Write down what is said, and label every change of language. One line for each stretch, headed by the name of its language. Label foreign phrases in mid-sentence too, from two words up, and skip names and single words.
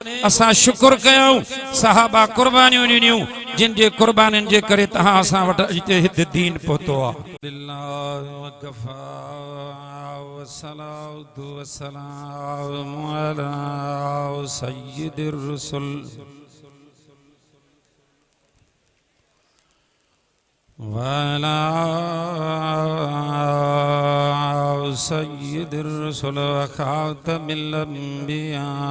Sindhi: असा शुक्र कयूं सहाबा कुर्बानियूं ॾिनियूं जिन जे कुर्बानियुनि जे करे तहां असां वटि अॼु हिते दीन पहुतो आहे।
Arabic: والصلاة والسلام على سيد الرسل وعلى سيد الرسل وخاتم الأنبياء